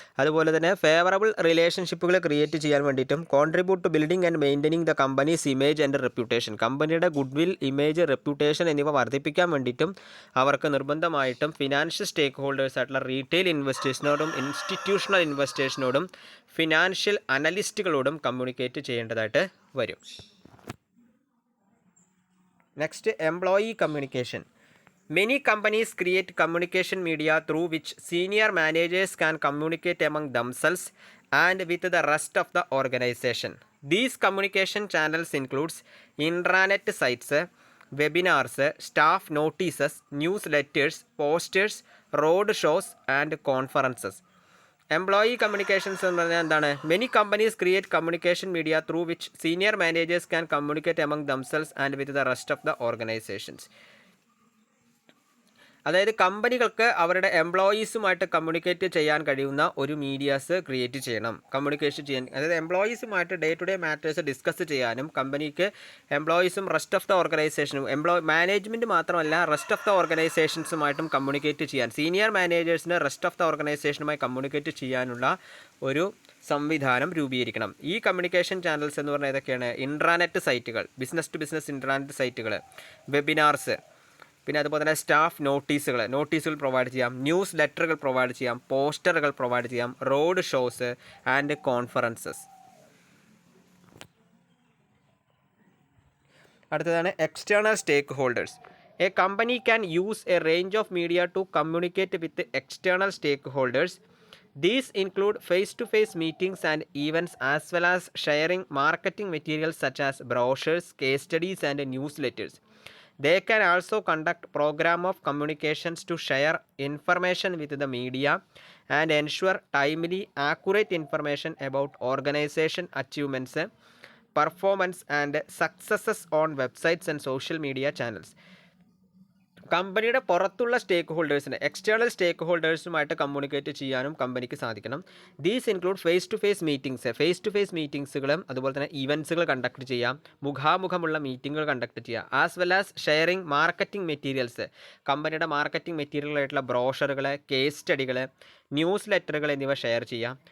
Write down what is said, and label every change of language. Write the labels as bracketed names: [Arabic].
[Malayalam] അതുപോലെ തന്നെ favourable റിലേഷൻഷിപ്പുകൾ create ചെയ്യാൻ വേണ്ടിയിട്ടും [English] contribute to building and maintaining the company's image and reputation, [Malayalam] കമ്പനിയുടെ ഗുഡ് വിൽ, ഇമേജ്, റെപ്യൂട്ടേഷൻ എന്നിവ വർദ്ധിപ്പിക്കാൻ വേണ്ടിയിട്ടും അവർക്ക് നിർബന്ധമായിട്ടും ഫിനാൻഷ്യൽ സ്റ്റേക്ക് ഹോൾഡേഴ്സ് ആയിട്ടുള്ള റീറ്റെയിൽ ഇൻവെസ്റ്റേഴ്സിനോടും ഇൻസ്റ്റിറ്റ്യൂഷണൽ ഇൻവെസ്റ്റേഴ്സിനോടും ഫിനാൻഷ്യൽ അനലിസ്റ്റുകളോടും കമ്മ്യൂണിക്കേറ്റ് ചെയ്യേണ്ടതായിട്ട് വരും. [English] Next, employee communication. Many companies create communication media through which senior managers can communicate among themselves and with the rest of the organization. These communication channels includes intranet sites, webinars, staff notices, newsletters, posters, road shows and conferences. [Malayalam] Employee communications എന്ന് പറഞ്ഞാൽ എന്താണ്? [English] Many companies create communication media through which senior managers can communicate among themselves and with the rest of the organizations. [Malayalam] അതായത് കമ്പനികൾക്ക് അവരുടെ എംപ്ലോയീസുമായിട്ട് communicate ചെയ്യാൻ കഴിയുന്ന ഒരു medias create ചെയ്യണം, കമ്മ്യൂണിക്കേഷൻ ചെയ്യാൻ. അതായത് എംപ്ലോയീസുമായിട്ട് day to day matters discuss ചെയ്യാനും കമ്പനിക്ക് എംപ്ലോയീസും റെസ്റ്റ് ഓഫ് ദ ഓർഗനൈസേഷനും മാനേജ്മെൻറ്റ് മാത്രമല്ല റെസ്റ്റ് ഓഫ് ദ ഓർഗനൈസേഷൻസുമായിട്ടും കമ്മ്യൂണിക്കേറ്റ് ചെയ്യാൻ, senior മാനേജേഴ്സിന് rest of the ഓർഗനൈസേഷനുമായി communicate ചെയ്യാനുള്ള ഒരു സംവിധാനം രൂപീകരിക്കണം. ഈ കമ്മ്യൂണിക്കേഷൻ ചാനൽസ് എന്ന് പറഞ്ഞാൽ ഏതൊക്കെയാണ്? ഇൻട്രാനെറ്റ് സൈറ്റുകൾ, ബിസിനസ് ടു ബിസിനസ് ഇൻട്രാനെറ്റ് സൈറ്റുകൾ, വെബിനാർസ്, പിന്നെ അതുപോലെ തന്നെ സ്റ്റാഫ് നോട്ടീസുകൾ പ്രൊവൈഡ് ചെയ്യാം, ന്യൂസ് ലെറ്ററുകൾ പ്രൊവൈഡ് ചെയ്യാം, പോസ്റ്ററുകൾ പ്രൊവൈഡ് ചെയ്യാം, [English] Road shows and conferences. [Malayalam] അടുത്തതാണ് [English] External stakeholders. A company can use a range of media to communicate with external stakeholders. These include face-to-face meetings and events as well as sharing marketing materials such as brochures, case studies and newsletters. They can also conduct program of communications to share information with the media and ensure timely, accurate information about organization achievements, performance and successes on websites and social media channels. [Malayalam] കമ്പനിയുടെ പുറത്തുള്ള സ്റ്റേക്ക് ഹോൾഡേഴ്സിന് external സ്റ്റേക്ക് ഹോൾഡേഴ്സുമായിട്ട് communicate ചെയ്യാനും കമ്പനിക്ക് സാധിക്കണം. [English] these include face to face [Malayalam] മീറ്റിംഗ്സുകളും അതുപോലെ തന്നെ ഇവൻറ്റ്സുകൾ conduct ചെയ്യാം, മുഖാമുഖമുള്ള മീറ്റിങ്ങുകൾ conduct ചെയ്യാം, [English] as well as sharing marketing materials, [Malayalam] കമ്പനിയുടെ മാർക്കറ്റിംഗ് മെറ്റീരിയലായിട്ടുള്ള ബ്രോഷറുകൾ, കേസ് സ്റ്റഡികൾ, ന്യൂസ് ലെറ്ററുകൾ എന്നിവ ഷെയർ ചെയ്യാം.